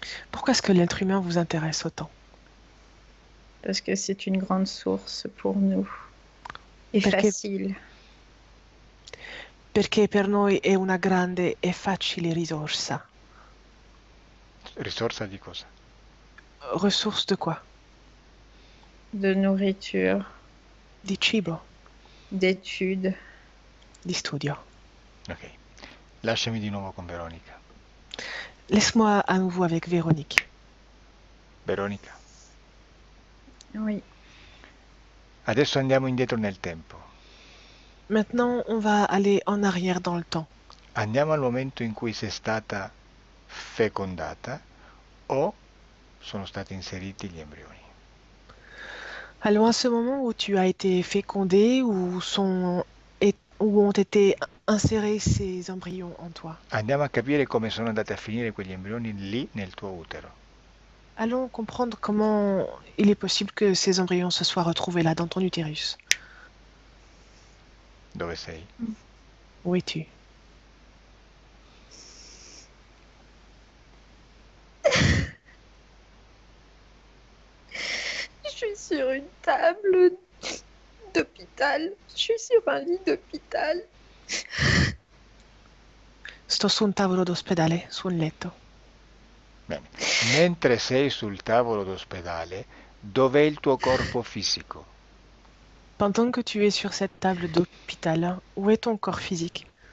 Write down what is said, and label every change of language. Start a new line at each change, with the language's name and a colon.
French: Pourquoi est-ce que l'être humain vous intéresse autant? Parce que c'est une grande source pour nous. Et
Italian: Perché, facile. perché per noi è una grande e facile risorsa. Risorsa di cosa?
French: Ressource de quoi? De nourriture,
Italian: Di cibo,
French: d'études.
Italian: di studio. Ok. Lasciami di nuovo con Veronica.
French: Laisse-moi à nouveau avec Véronique.
Italian: Veronica,
French: Oui.
Italian: adesso andiamo indietro nel tempo.
French: Maintenant, on va aller en arrière dans le temps.
Italian: Andiamo al momento in cui sei stata fecondata o sono stati inseriti gli embrioni.
French: Allons à ce moment où tu as été fécondé, où ont été insérés ces embryons en toi.
Italian: Andiamo a capire come sono andati a finire quegli embrioni lì nel tuo utero.
French: Allons comprendre comment il est possible que ces embryons se soient retrouvés là dans ton utérus.
Italian: Dove sei?
French: Où es-tu? Je suis sur une table d'hôpital. Je suis sur un lit d'hôpital.
Italian: Sto su un tavolo d'ospedale, su un letto. Bene. Mentre sei sul tavolo d'ospedale, dov'è il tuo corpo fisico?
French: Pendant que tu es sur cette table d'hôpital, où est ton corps physique?